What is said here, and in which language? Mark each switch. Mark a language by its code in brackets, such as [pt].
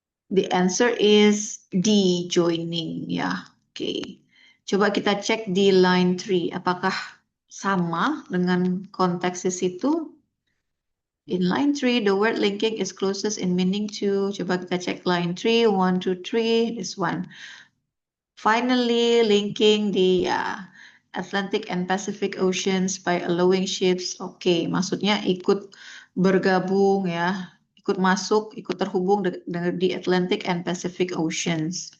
[en] The answer is D, joining ya. [id] Oke. Coba kita cek di line 3. Apakah sama dengan konteks di situ? [en] In line 3, the word linking is closest in meaning to. [id] Coba kita cek line 3. [en] 1, 2, 3. This one. Finally, linking the Atlantic and Pacific Oceans by allowing ships. [id] Oke, maksudnya ikut bergabung ya, ikut masuk, ikut terhubung dengan di Atlantic and Pacific Oceans.